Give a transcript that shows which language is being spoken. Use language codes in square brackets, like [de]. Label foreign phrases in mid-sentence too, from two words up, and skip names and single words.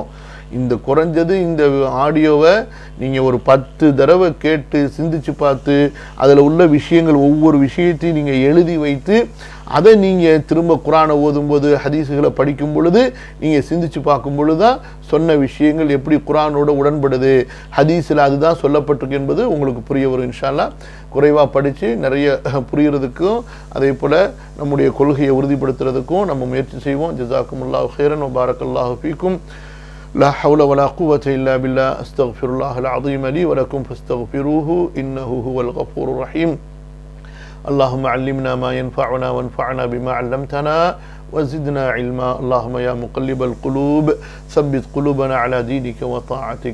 [ta] இந்த குறைஞ்சது இந்த ஆடியோவை நீங்கள் ஒரு 10 தடவை கேட்டு சிந்திச்சு பார்த்து அதில் உள்ள விஷயங்கள் ஒவ்வொரு விஷயத்தையும் நீங்கள் எழுதி வைத்து அதை நீங்கள் திரும்ப குர்ஆனை ஓதும்போது ஹதீஸுகளை படிக்கும் பொழுது நீங்கள் சிந்திச்சு பார்க்கும் பொழுது தான் சொன்ன விஷயங்கள் எப்படி குர்ஆனோட உடன்படுது, ஹதீஸில் அதுதான் சொல்லப்பட்டிருக்கு என்பது உங்களுக்கு புரிய வரும். [ar] إن شاء الله [ta] குறைவாக படித்து நிறைய புரியறதுக்கும் அதே போல் நம்முடைய கொள்கையை உறுதிப்படுத்துறதுக்கும் நம்ம முயற்சி செய்வோம். [ar] جزاكم الله خيرا وبارك الله فيكم. لا حول ولا قوة إلا بالله. أستغفر الله العظيم لي ولكم فاستغفروه إنه هو الغفور الرحيم. اللهم علمنا ما ينفعنا وانفعنا بما علمتنا وزدنا علما. اللهم يا مقلب القلوب ثبت قلوبنا على دينك وطاعتك.